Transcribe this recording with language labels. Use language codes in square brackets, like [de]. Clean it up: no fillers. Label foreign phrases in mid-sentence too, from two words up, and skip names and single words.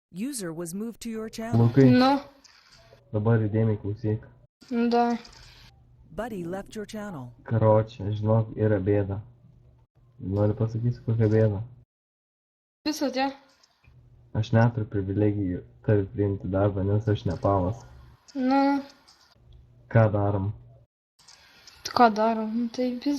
[en] User was moved to your channel. [lt] Lukai, Nu, dabar įdėmiai klausyk. da. [en] Buddy left your channel. [lt] Karočią, žinok, yra bėda. Noriu pasakyti, kokia bėda. Visą tie. Aš neturiu privilegijų tave priimti darbą, nes aš Nepalas. Nu, Ką darom? ką darom? Nu, tai visą.